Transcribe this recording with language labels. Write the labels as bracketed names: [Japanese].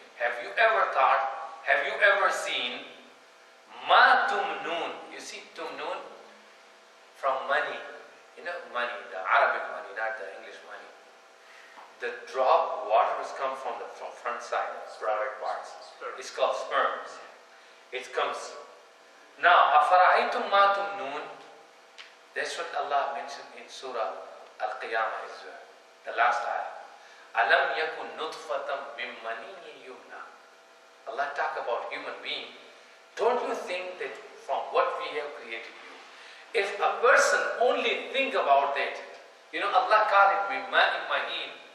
[English] Have you ever thought, have you ever seen ma tumnun? You see tumnun from money. Money, the Arabic money, not the English money. The drop water has come from the front side, private parts. It's called sperms. It comes. [Arabic] Now, أَفَرَأَيْتُمْ مَا تُمْنُونَ. [English] That's what Allah mentioned in Surah Al-Qiyamah as well. The last ayah. [Arabic] أَلَمْ يَكُنْ نُطْفَةً مِّن مَّنِيٍّ يُمْنَى. [English] Allah talk about human being. Don't you think that from what we have created you, if a person only think about that, Allah called it mahin.